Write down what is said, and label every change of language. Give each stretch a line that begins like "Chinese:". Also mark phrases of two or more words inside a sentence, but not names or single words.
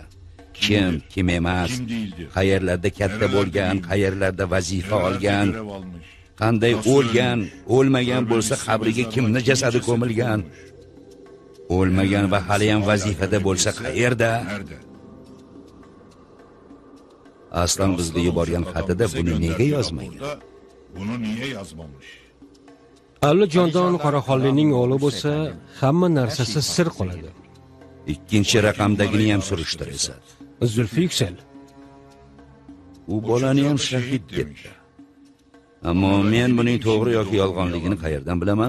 Uzbek: Kim emas, qayerlarda katta bo'lgan, qayerlarda vazifa olgan,
Turkish: Görev almış.
Uzbek: qanday o'lgan, o'lmagan bo'lsa qabriga kimni jasadi ko'milgan, o'lmagan va hali ham vazifada bo'lsa qayerda?
Turkish: Nerede?
Uzbek: Aslan bizga yuborgan xatida buni nega yozmagan?
Turkish: Bunu niye yazmamış?
Uzbek: Alijondan Qoraxonlikning o'g'li bo'lsa, hamma narsasi sir qoladi. Ikkinchi raqamdagini ham surishtir esa. Zulfi Yüksel. U bolani ham shahid ketdi. Ammo men buning to'g'ri yoki yolg'onligini qayerdan bilaman?